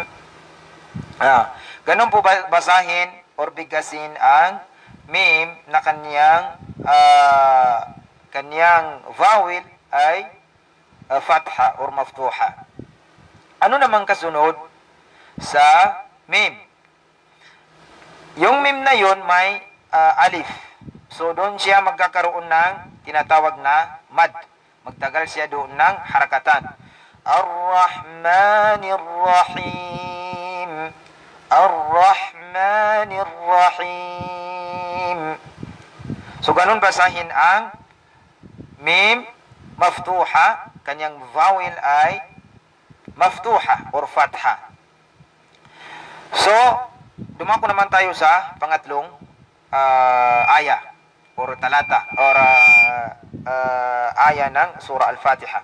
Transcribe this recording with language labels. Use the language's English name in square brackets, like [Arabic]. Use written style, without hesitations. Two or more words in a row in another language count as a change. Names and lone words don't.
[Filipino] Ganun po basahin or bigkasin ang mim na kanyang vowel ay fatha or maftuha. Ano namang kasunod sa mim? Yung mim na yun may alif. So doon siya magkakaroon ng tinatawag na mad. Magtagal siya doon ng harakatan. [Arabic] Ar-Rahmanir Rahim. Ar-Rahmanir Rahim. [Filipino] So ganun basahin ang mim maftuha. Kanyang vowel ay maftuha or fatha. So, dumako naman tayo sa pangatlong aya or talata or aya ng surah Al-Fatiha.